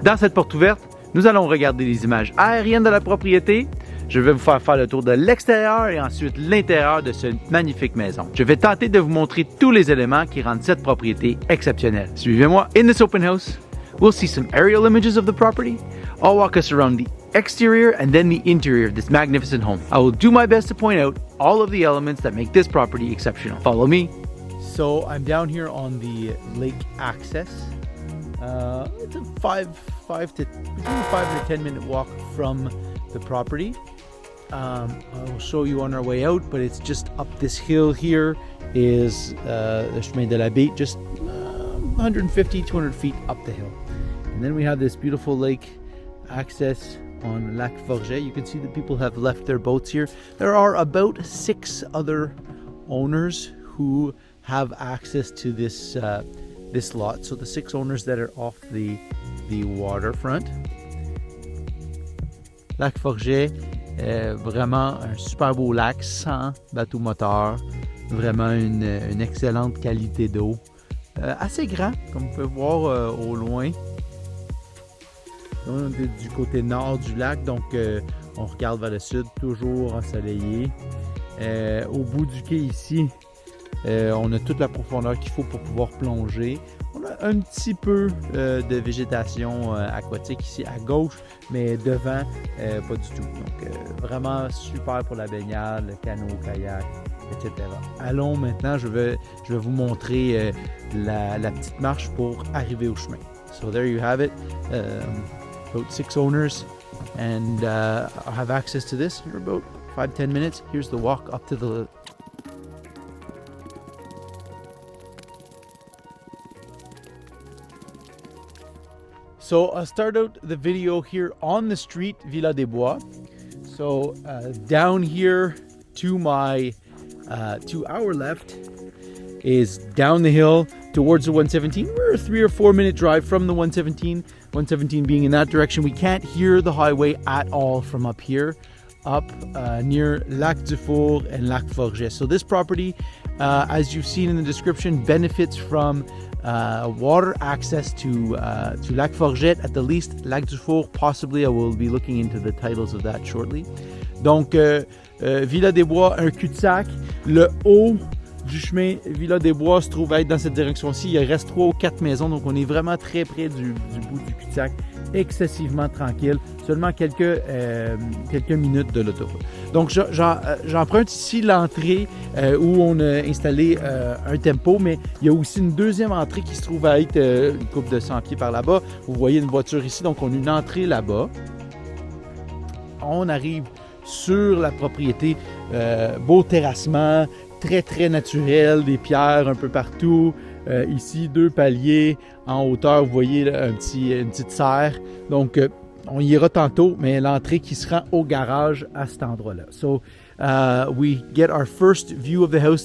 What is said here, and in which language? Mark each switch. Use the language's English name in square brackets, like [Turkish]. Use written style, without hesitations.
[French] Dans cette porte ouverte, nous allons regarder les images aériennes de la propriété. Je vais vous faire le tour de l'extérieur et ensuite l'intérieur de cette magnifique maison. Je vais tenter de vous montrer tous les éléments qui rendent cette propriété exceptionnelle. Suivez-moi. [English] In this open house, we'll see some aerial images of the property. I'll walk us around the exterior and then the interior of this magnificent home. I will do my best to point out all of the elements that make this property exceptional. Follow me. So I'm down here on the lake access. It's a between 5 to 10 minute walk from the property. I'll show you on our way out, but it's just up this hill here is the chemin de la baie, just 150, 200 feet up the hill. And then we have this beautiful lake access on Lac Forget. You can see that people have left their boats here. There are about 6 other owners who have access to this lot. So the 6 owners that are off the waterfront. [French] Lac Forget, vraiment un super beau lac sans bateau moteur, vraiment une excellente qualité d'eau, assez grand comme vous pouvez voir au loin. On est du côté nord du lac, donc on regarde vers le sud, toujours ensoleillé. Au bout du quai ici, on a toute la profondeur qu'il faut pour pouvoir plonger. On a un petit peu de végétation aquatique ici à gauche, mais devant, pas du tout. Donc, vraiment super pour la baignade, le canot, kayak, etc. Allons maintenant, je vais vous montrer la petite marche pour arriver au chemin. [English] So there you have it. About 6 owners and have access to this for about 5-10 minutes. Here's the walk up to the So I'll start out the video here on the street, Villa-des-Bois. So down here to our left is down the hill towards the 117. We're a 3 or 4 minute drive from the 117. 117 being in that direction. We can't hear the highway at all from up here, up near Lac du Four and Lac Forget. So this property, as you've seen in the description, benefits from water access to Lac Forget, at the least Lac du Four, possibly. I will be looking into the titles of that shortly. [French] Donc, Villa-des-Bois, un cul-de-sac. Le haut du chemin Villa-des-Bois se trouve être dans cette direction-ci. Il reste 3 ou 4 maisons, donc on est vraiment très près du bout du cul-de-sac. Excessivement tranquille, seulement quelques minutes de l'autoroute. Donc j'emprunte ici l'entrée où on a installé un tempo, mais il y a aussi une deuxième entrée qui se trouve à être une couple de 100 pieds par là-bas. Vous voyez une voiture ici, donc on a une entrée là-bas. On arrive sur la propriété, beau terrassement, très très naturel, des pierres un peu partout. Ici, 2 paliers en hauteur, vous voyez là, une petite serre. Donc, on y ira tantôt, mais l'entrée qui se rend au garage à cet endroit-là. [English] So, we get our first view of the house.